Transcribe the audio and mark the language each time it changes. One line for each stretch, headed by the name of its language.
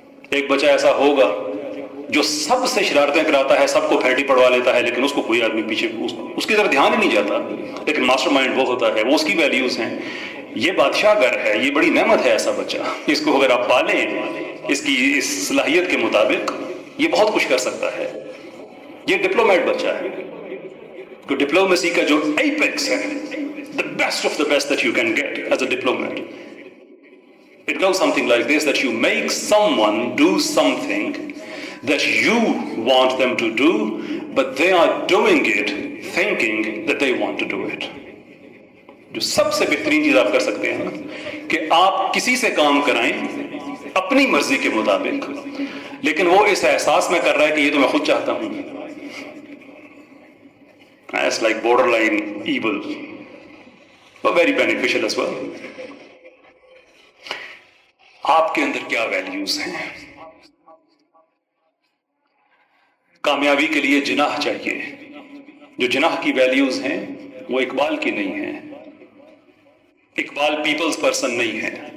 Urdu: ایک بچہ ایسا ہوگا جو سب سے شرارتیں کراتا ہے، سب کو پھینٹی پڑوا لیتا ہے، لیکن اس کو کوئی آدمی پیچھے اس کی طرف دھیان ہی نہیں جاتا. لیکن ماسٹر مائنڈ وہ ہوتا ہے، وہ اس کی ویلیوز ہیں. یہ بادشاہ گھر ہے، یہ بڑی نعمت ہے ایسا بچہ. اس کو اگر آپ پالیں اس کی اس صلاحیت کے مطابق، یہ بہت کچھ کر سکتا ہے. یہ ڈپلومیٹ بچہ ہے، تو ڈپلومیسی کا جو ایپیکس ہے،
English: the best of the best that you can get as a diplomat. It goes something like this, that you make someone do something that you want them to do, but they are doing it thinking that they want to do it.
Urdu: جو سب سے بہترین چیز آپ کر سکتے ہیں کہ آپ کسی سے کام کرائیں اپنی مرضی کے مطابق، لیکن وہ اس احساس میں کر رہا ہے کہ یہ تو میں خود چاہتا ہوں.
English: It's like borderline evil, but very beneficial as well.
Urdu: آپ کے اندر کیا ویلیوز ہیں؟ کامیابی کے لیے جناح چاہیے. جو جناح کی ویلیوز ہیں وہ اقبال کی نہیں ہیں. اقبال پیپلز پرسن نہیں ہے.